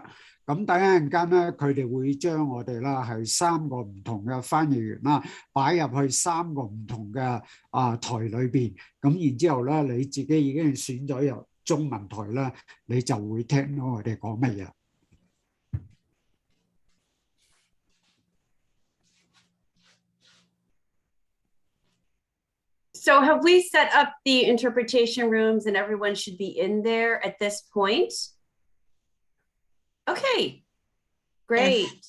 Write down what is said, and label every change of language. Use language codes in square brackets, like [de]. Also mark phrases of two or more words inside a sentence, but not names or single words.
[yue] 咁等一陣間咧，佢哋會將我哋啦係3個唔同嘅翻譯員啦擺入去3個唔同嘅台裏邊，咁然之後咧你自己已經選咗入中文台啦，你就會聽到我哋講乜嘢。 [en] So have we set up the interpretation rooms and everyone should be in there at this point? Okay, great. Yes.